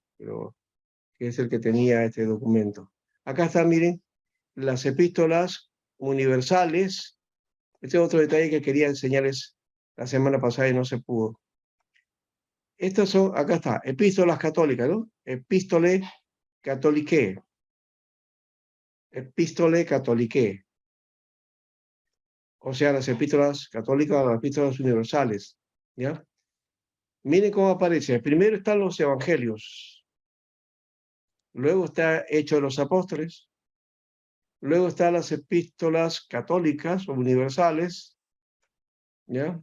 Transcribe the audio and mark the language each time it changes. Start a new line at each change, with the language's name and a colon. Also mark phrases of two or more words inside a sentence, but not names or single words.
Spanish: Pero que es el que tenía este documento. Acá están, miren, las epístolas universales. Este es otro detalle que quería enseñarles la semana pasada y no se pudo. Estas son, acá está, epístolas católicas, ¿no?
Latin: Epístole catholicae. Epístole catholicae.
Spanish: O sea, las epístolas católicas o las epístolas universales, ¿ya? Miren cómo aparece. Primero están los evangelios. Luego está Hechos de los Apóstoles. Luego están las epístolas católicas o universales, ¿ya?